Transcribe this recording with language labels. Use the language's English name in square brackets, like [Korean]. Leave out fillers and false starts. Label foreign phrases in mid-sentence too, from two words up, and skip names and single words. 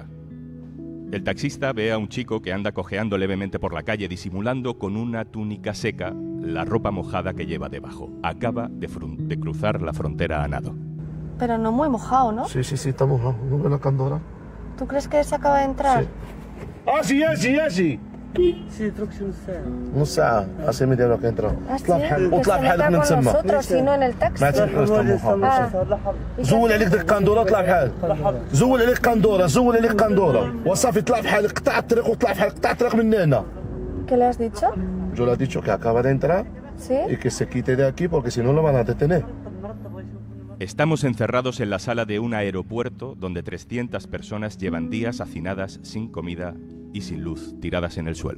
[Spanish] El taxista ve a un chico que anda cojeando levemente por la calle, disimulando con una túnica seca la ropa mojada que lleva debajo. Acaba de cruzar la frontera a nado. Pero no muy mojado, ¿no? Sí, está mojado. ¿No ves la candora? ¿Tú crees que se acaba de entrar? Sí. [Arabic] يجي نص ساعة هسه مدي لك انترا اطلع بحالك من تما [Spanish] nosotros y no en el taxi. [Arabic] ما تحوش زول عليك ديك القندورة اطلع بحالك زول عليك قندورة وصافي اطلع بحالك قطع الطريق واطلع بحالك قطع الطريق من هنا. [Spanish] ¿Qué le has dicho? Yo le he dicho que acaba de entrar y que se quite de aquí porque si no lo van a detener. Estamos encerrados en la sala de un aeropuerto donde 300 personas llevan días hacinadas sin comida y sin luz, tiradas en el suelo.